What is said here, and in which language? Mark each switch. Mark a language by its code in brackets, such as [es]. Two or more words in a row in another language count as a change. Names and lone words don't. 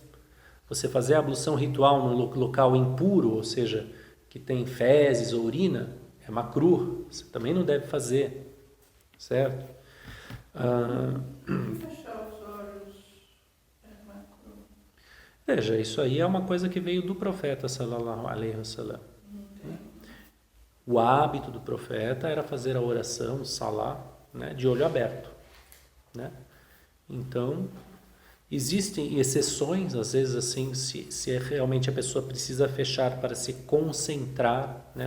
[pt] Você fazer a ablução ritual num local impuro, ou seja, que tem fezes ou urina, é makruh, você também não deve fazer, certo? Fechar os olhos é makruh. Veja, isso aí é uma coisa que veio do profeta, [ar] صلى الله عليه وسلم. [pt] O hábito do profeta era fazer a oração, o salá, né, de olho aberto, né? Então, existem exceções, às vezes assim, se realmente a pessoa precisa fechar para se concentrar, né?